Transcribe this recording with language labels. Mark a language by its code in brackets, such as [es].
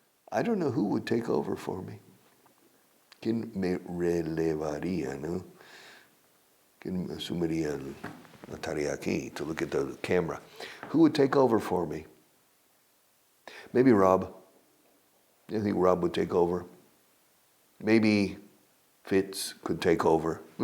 [en] I don't know who would take over for me. [es] ¿Quién me relevaría, no? ¿Quién asumiría la tarea aquí, [en] to look at the camera? Who would take over for me? Maybe Rob. I think Rob would take over. Maybe Fitz could take over.